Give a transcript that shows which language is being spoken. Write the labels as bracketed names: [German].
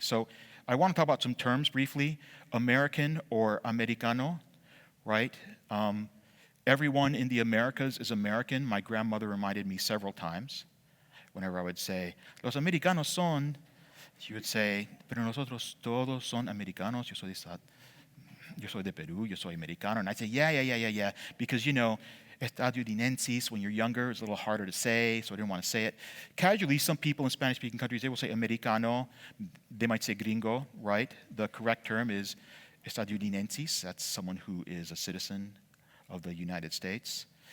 [English] So I want to talk about some terms briefly. American or Americano, right? Everyone in the Americas is American. My grandmother reminded me several times whenever I would say, [Spanish] los americanos son, [English] she would say, [Spanish] pero nosotros todos son americanos. Yo soy de Peru, yo soy americano. [English] And I'd say, yeah. Because, you know, estadounidenses, when you're younger, it's a little harder to say, so I didn't want to say it. Casually, some people in Spanish-speaking countries, they will say americano. They might say gringo, right? The correct term is estadounidenses. That's someone who is a citizen of the United States.